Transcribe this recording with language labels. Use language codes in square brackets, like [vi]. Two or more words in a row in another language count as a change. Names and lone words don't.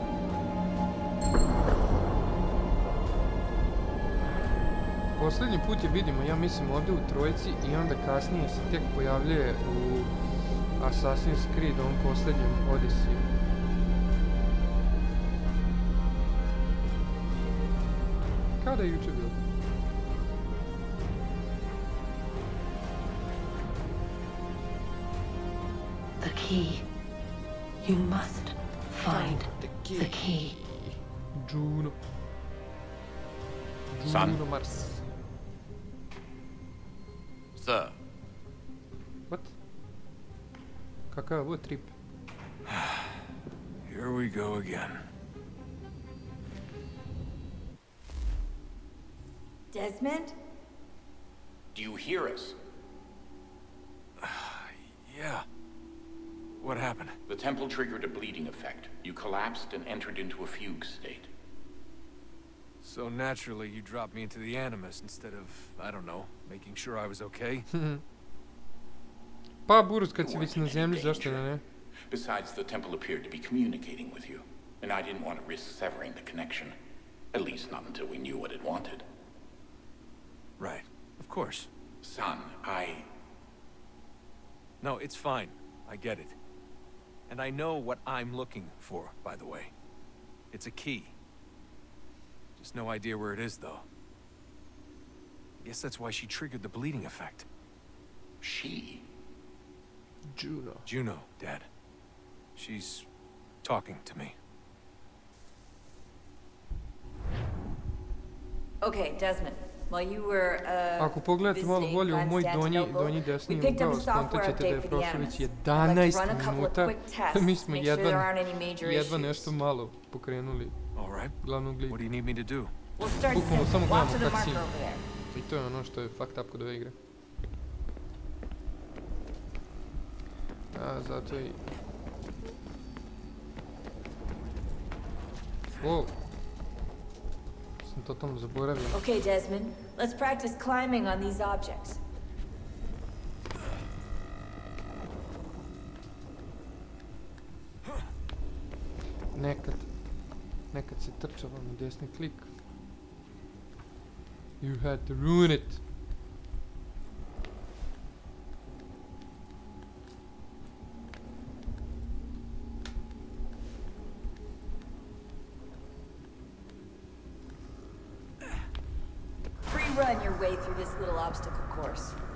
[bs] Posljednji put je vidimo, ja mislim, ovdje u trojici i onda kasnije se tek pojavljuje u Assassin's Creed, ovom posljednjem Odyssey. Kao da je jučer bilo. [en] The key. You must find the key. Juno. Son. Juno Mars. Sir. What? [bs] Kakav je ovo trip? [en] Here we go again. Desmond? Do you hear us? Yeah. What happened? The temple triggered a bleeding effect. You collapsed and entered into a fugue state. So naturally, you dropped me into the Animus instead of, I don't know, making sure I was okay. [bs] Pa Burus, kad si već na zemlji, zašto da ne? [en] Besides, the temple appeared to be communicating with you, and I didn't want to risk severing the connection. At least not until we knew what it wanted. Right. Of course. Son, No, it's fine. I get it. And I know what I'm looking for, by the way. It's a key. Just no idea where it is, though. I guess that's why she triggered the bleeding effect. She? Juno. Juno, Dad. She's talking to me. Okay, Desmond. While you were [bs] Ako pogledate malo bolje u moj donji desni ugao, skontat ćete da je prošlo već 11 minuta. Mi smo jedva nešto malo pokrenuli glavnog lika. [en] What do you need me to do? [bs] Bukvalno samo gledamo cutscene. I to je ono što je [en] fucked up [bs] kod ove igre. Zato i... [en] Wow. [bs] Sam totalno zaboravio. [en] Okay, Desmond. Let's practice climbing on these objects. [bs] Nekad se trčalo na desni klik. [en] You had to ruin it. Run your way through this little obstacle course.